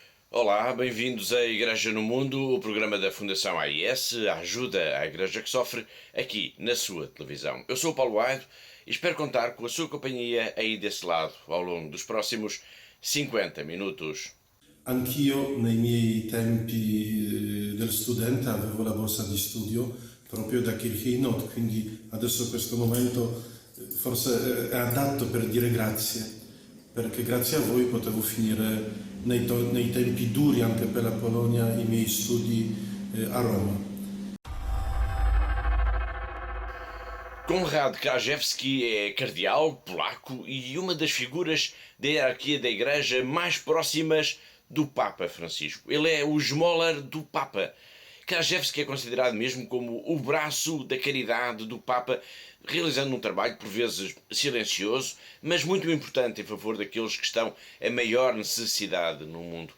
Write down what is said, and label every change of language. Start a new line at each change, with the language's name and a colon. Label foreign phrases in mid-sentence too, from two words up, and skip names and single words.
Portuguese: Olá, bem-vindos à Igreja no Mundo, o programa da Fundação AIS, a ajuda à Igreja que sofre, aqui na sua televisão. Eu sou o Paulo Aido e espero contar com a sua companhia aí desse lado ao longo dos próximos 50 minutos.
Italian: Anch'io nei miei tempi del studente avevo la borsa di studio proprio da Kirchhoff, quindi adesso questo momento forse è adatto per dire grazie, perché grazie a voi potevo finire nei tempi duri anche per la Polonia i miei studi a Roma.
Portuguese: Konrad Krajewski é cardeal polaco e uma das figuras da hierarquia da Igreja mais próximas do Papa Francisco. Ele é o esmolar do Papa. Krajewski é considerado mesmo como o braço da caridade do Papa, realizando um trabalho por vezes silencioso, mas muito importante em favor daqueles que estão em maior necessidade no mundo.